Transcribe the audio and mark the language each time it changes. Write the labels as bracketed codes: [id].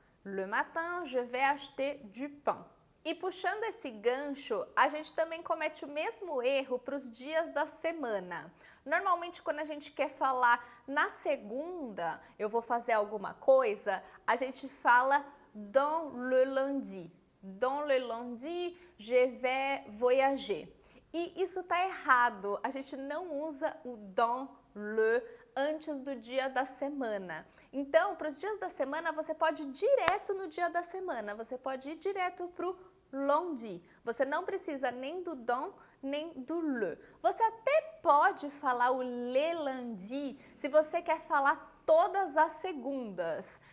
[fr] Le matin, je vais acheter du pain. [pt] E puxando esse gancho, a gente também comete o mesmo erro para os dias da semana. Normalmente, quando a gente quer falar na segunda, eu vou fazer alguma coisa, a gente fala [fr] dans le lundi. Dans le lundi, je vais voyager. [pt] E isso tá errado, a gente não usa o dans le antes do dia da semana. Então, para os dias da semana, você pode ir direto no dia da semana, você pode ir direto pro lundi. Você não precisa nem do dans, nem do le. Você até pode falar o le lundi se você quer falar todas as segundas.